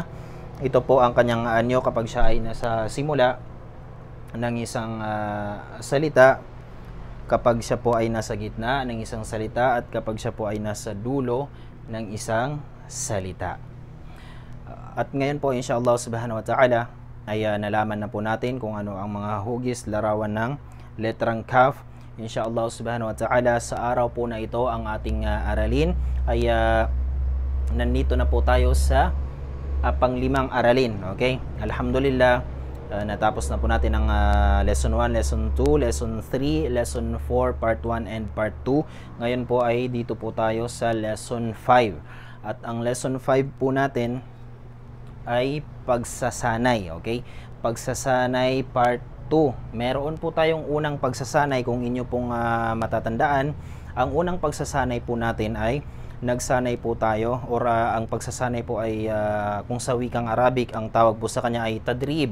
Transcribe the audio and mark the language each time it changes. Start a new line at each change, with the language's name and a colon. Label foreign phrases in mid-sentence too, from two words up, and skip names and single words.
Filipino: Ito po ang kanyang anyo kapag siya ay nasa simula ng isang salita, kapag siya po ay nasa gitna ng isang salita, at kapag siya po ay nasa dulo ng isang salita. At ngayon po
Arabic: إن شاء الله سبحانه وتعالى
Filipino: ay nalaman na po natin kung ano ang mga hugis, larawan ng letrang kaf.
Arabic: إن شاء الله سبحانه وتعالى
Filipino: sa araw po na ito ang ating aralin ay nandito na po tayo sa panglimang aralin. Okay? Alhamdulillah, natapos na po natin ang lesson 1, lesson 2, lesson 3, lesson 4,
English: part 1 and part 2.
Filipino: Ngayon po ay dito po tayo sa lesson 5. At ang lesson 5 po natin ay pagsasanay. Okay? Pagsasanay part 2. Meron po tayong unang pagsasanay, kung inyo pong matatandaan. Ang unang pagsasanay po natin ay nagsanay po tayo, or ang pagsasanay po ay kung sa wikang Arabic ang tawag po sa kanya ay tadrib.